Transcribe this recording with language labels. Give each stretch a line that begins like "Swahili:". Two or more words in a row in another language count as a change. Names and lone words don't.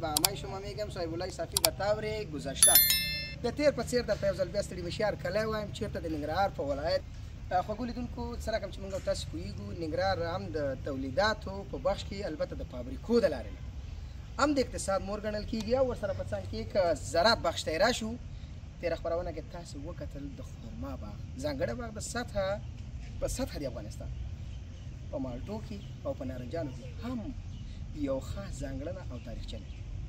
Persian: به همه شما میگم صاحب الله صافی به طور گذشته
Pashto: د تیر په څیر درته یو ځل بیا ستړي مشي هرکلی وایم چېرته د ننګرهار په ولایت. خوږو لیدونکو سره کوم چې موږ تاسو پوهېږو ننګرهار هم د تولیداتو په بخش کې البته د فابریکو د لارې نه هم د اقتصاد مور ګڼل کېږي او ورسره په څنګ کې که زراعت بخش ته یې راشو تېره خپرونه کې تاسو وکتل د خرما باغ ځانګړی باغ په سطحه د افغانستان په مالټو کې او په نارنجانو کې هم یو خاص ځانګړنه او تاریخچه لري.